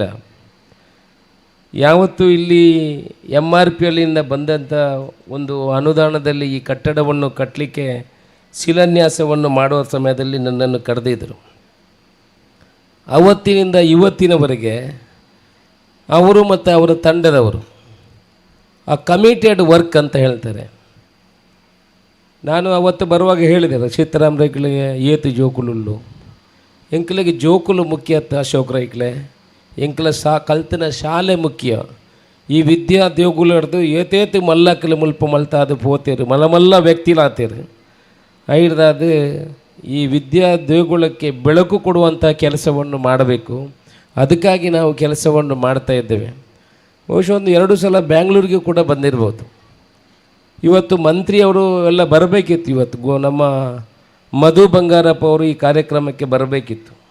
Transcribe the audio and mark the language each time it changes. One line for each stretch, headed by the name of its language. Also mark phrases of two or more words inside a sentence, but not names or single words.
Kannada: ಯಾವತ್ತು ಇಲ್ಲಿ MRPLನಿಂದ ಬಂದಂಥ ಒಂದು ಅನುದಾನದಲ್ಲಿ ಈ ಕಟ್ಟಡವನ್ನು ಕಟ್ಟಲಿಕ್ಕೆ ಶಿಲಾನ್ಯಾಸವನ್ನು ಮಾಡುವ ಸಮಯದಲ್ಲಿ ನನ್ನನ್ನು ಕರೆದಿದ್ದರು. ಅವತ್ತಿನಿಂದ ಇವತ್ತಿನವರೆಗೆ ಅವರು ಮತ್ತು ಅವರ ತಂಡದವರು ಆ
English: committed work
Kannada: ಅಂತ ಹೇಳ್ತಾರೆ. ನಾನು ಅವತ್ತು ಬರುವಾಗ ಹೇಳಿದೆ ಸೀತಾರಾಮ್ ರೈಗಳಿಗೆ
Tulu: ಏತು ಜೋಕುಲು ಎಂಕ್ಲೆಗೆ ಜೋಕುಲು ಮುಖ್ಯ ಅಶೋಕ್ ರೈಕ್ಲೆ ಎಂಕ್ಲ ಕಲ್ತಿನ ಶಾಲೆ ಮುಖ್ಯ.
Kannada: ಈ ವಿದ್ಯಾ ದೇಗುಲು ಹಿಡ್ದು ಏತೇತು ಮಲ್ಲಕ್ಕಲು ಮುಲ್ಪ ಮಲ್ತಾದು ಪೋತೇರು ಮಲ್ಲ ವ್ಯಕ್ತಿಲಾತೇರು ಐಡ್ದಾದು ಈ ವಿದ್ಯಾ ದೇಗುಲಕ್ಕೆ ಬೆಳಕು ಕೊಡುವಂಥ ಕೆಲಸವನ್ನು ಮಾಡಬೇಕು. ಅದಕ್ಕಾಗಿ ನಾವು ಕೆಲಸವನ್ನು ಮಾಡ್ತಾ ಇದ್ದೇವೆ. ಬಹುಶಃ ಒಂದು 2 ಸಲ ಬ್ಯಾಂಗ್ಳೂರಿಗೆ ಕೂಡ ಬಂದಿರ್ಬೋದು. ಇವತ್ತು ಮಂತ್ರಿಯವರು ಎಲ್ಲ ಬರಬೇಕಿತ್ತು. ಇವತ್ತು ನಮ್ಮ ಮಧು ಬಂಗಾರಪ್ಪ ಅವರು ಈ ಕಾರ್ಯಕ್ರಮಕ್ಕೆ ಬರಬೇಕಿತ್ತು.